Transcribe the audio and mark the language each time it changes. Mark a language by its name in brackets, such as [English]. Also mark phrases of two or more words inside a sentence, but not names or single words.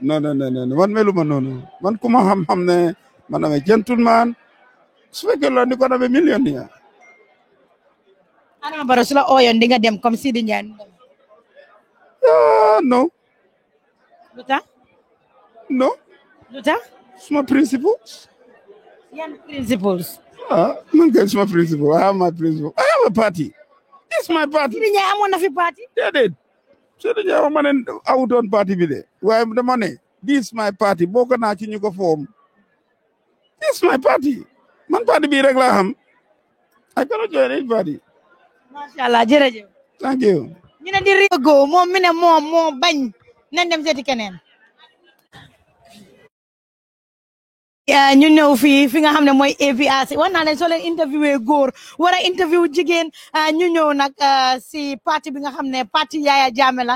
[Wolof] Non man meluma noonu man ku ma xam ne man amee gentleman su fekkee loolu ni ko amee million ni Adama Barrow su la ooyoon di nga dem comme Sidi Ndiaye. Non. Lu tax. Non. Lu tax. Suma principles. Yan principles. Man kay suma principle. [English] I have my principle. I have a party. It's my party. [Wolof] Sidi amoon na fi party. Déedéet. Sidi Ndiaye ma ne awutoon parti bi de. Waaye dama ne [English] this my party [Wolof] bokk naa ci ñu ko form. [English] This my party. [Wolof] Man parti bi rek laa xam. [English] I cannot join any party. [Wolof] Mashallah jërëjëf. [English] Thank you. [Wolof] ñu ne di Rigo moom mi ne moom moo bañ nañ dem seeti keneen. ñu ñëw fi nga xam ne mooy APRC wax naa leen soo leen interviewé góor war a interview jigéen ñu ñëw nag si parti bi nga xam ne parti Yaya Jammeh la